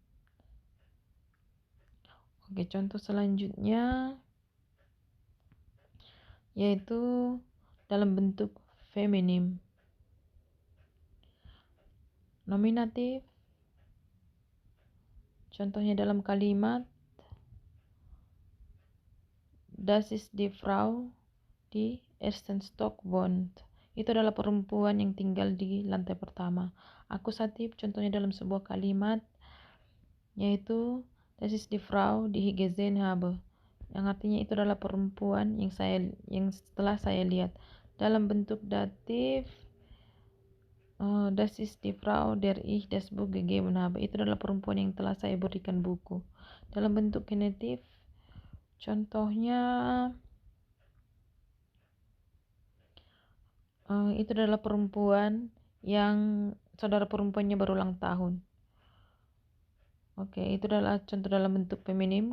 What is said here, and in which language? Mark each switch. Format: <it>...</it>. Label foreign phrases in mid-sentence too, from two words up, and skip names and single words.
<id>Oke, contoh selanjutnya yaitu dalam bentuk feminim. Nominatif, contohnya dalam kalimat</id> <de>das ist die Frau, die ersten Stock wohnt,</de> <id>itu adalah perempuan yang tinggal di lantai pertama. Akusatif, contohnya dalam sebuah kalimat yaitu</id> <de>das ist die Frau, die ich gesehen habe,</de> <id>yang artinya itu adalah perempuan yang setelah saya lihat. Dalam bentuk datif,</id> <de>das ist die Frau, der ich das Buch gegeben habe,</de> <id>itu adalah perempuan yang telah saya berikan buku. Dalam bentuk genetif, contohnya itu adalah perempuan yang saudara perempuannya berulang tahun. Oke, itu adalah contoh dalam bentuk feminim.</id>